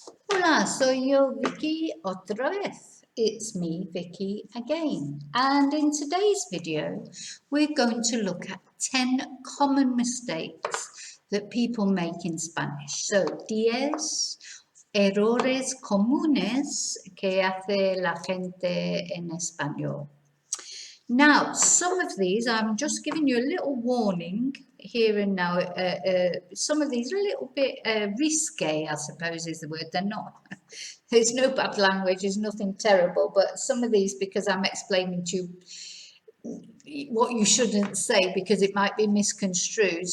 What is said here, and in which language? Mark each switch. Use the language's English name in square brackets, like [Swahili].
[Spanish] Hola, soy yo, Vicky, otra vez. [English] It's me, Vicky, again. And in today's video, we're going to look at 10 common mistakes that people make in Spanish. [Spanish] So, 10 errores comunes que hace la gente en español. [English] Now, some of these, I'm just giving you a little warning here and now. Some of these are a little bit risque, I suppose is the word. They're not. There's no bad language, there's nothing terrible, but some of these, because I'm explaining to you what you shouldn't say because it might be misconstrued.